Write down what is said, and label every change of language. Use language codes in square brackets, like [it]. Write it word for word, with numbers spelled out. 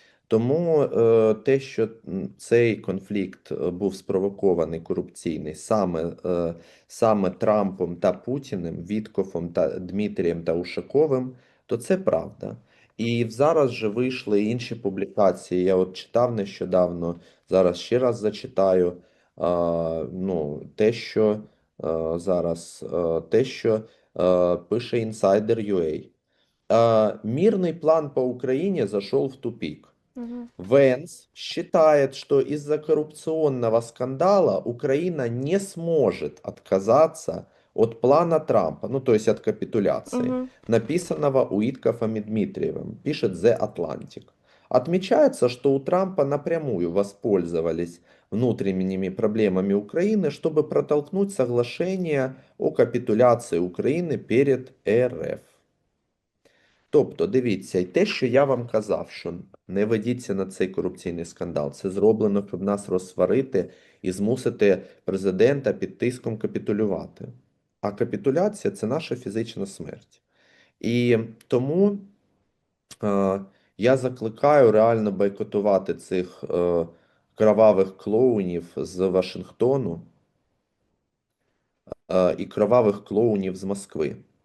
[uk] Тому е, те, що м, цей конфлікт е, був спровокований корупційний саме, е, саме Трампом та Путіним, Віткофом та Дмитрієм та Ушаковим, то це правда. І зараз же вийшли інші публікації. Я от читав нещодавно, зараз ще раз зачитаю. А, ну, те, що е, зараз е, те, що е, пише інсайдер.ua. [ru] А, мирный план по Украине зашел в тупик. Мгм. Венс считает, что из-за коррупционного скандала Украина не сможет отказаться от плана Трампа, ну то есть от капитуляции, Мгм. написанного Уиткофом и Дмитриевым, пишет The Atlantic. Отмечается, что у Трампа напрямую воспользовались внутренними проблемами Украины, чтобы протолкнуть соглашение о капитуляции Украины перед Р Ф. [uk] Тобто, дивіться, і те, що я вам казав, що не ведіться на цей корупційний скандал. Це зроблено, щоб нас розсварити і змусити президента під тиском капітулювати. А капітуляція це наша фізична смерть. І тому е, я закликаю реально бойкотувати цих е, кровавих клоунів з Вашингтону е, і кровавих клоунів з Москви.